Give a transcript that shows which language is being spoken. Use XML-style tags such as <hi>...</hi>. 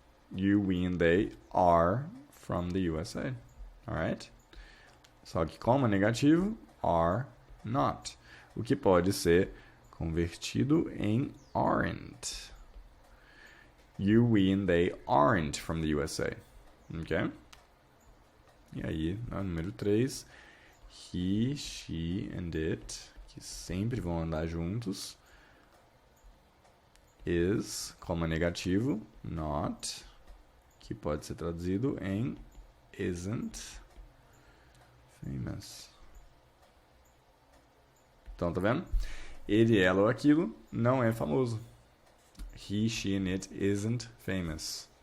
<en>You, we, and they are from the USA. Alright?</en> <pt>Só que como é negativo, are not. O que pode ser convertido em aren't.</pt> <en>You, we, and they aren't from the USA. Ok?</en> <pt>E aí, número 3,</pt> <en>he, she and it,</en> <pt>que sempre vão andar juntos. Is, como negativo, not, que pode ser traduzido em</pt> <en>isn't famous.</en> <pt>Então, tá vendo? Ele, ela ou aquilo não é famoso.</pt> <en>He, she and it isn't famous.</en>